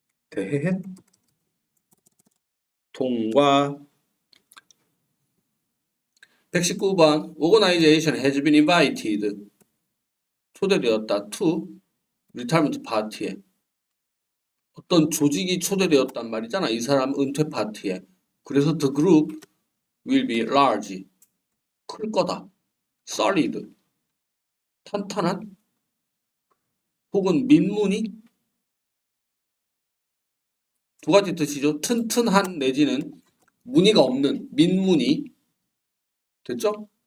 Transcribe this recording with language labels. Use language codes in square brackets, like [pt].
[ko] 대해 통과 119번 [en] Organization has been invited [ko] 초대되었다 [en] to retirement party [ko] 에 어떤 조직이 초대되었단 말이잖아. 이 사람 은퇴 파티에. [en] 그래서 the group will be large [ko] 클 거다. solid 탄탄한 혹은 민무늬 두 가지 뜻이죠. 튼튼한 내지는 무늬가 없는 민무늬 됐죠?